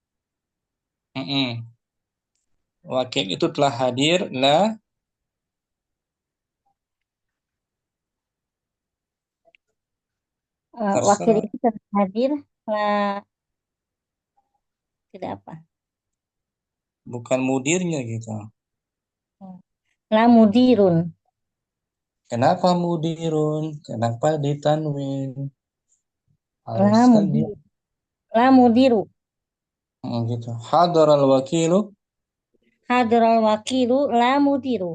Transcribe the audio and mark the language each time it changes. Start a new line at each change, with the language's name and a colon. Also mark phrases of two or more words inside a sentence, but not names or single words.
Indonesian: Wakil itu telah hadir. La. Wakil itu telah hadir. La. Tidak apa. Bukan mudirnya gitu.
Arabic: La mudirun.
Indonesian: Kenapa mudirun? Kenapa ditanwin?
Arabic: La mudiru. Gitu. Hadaral wakilu. Hadaral wakilu la mudiru.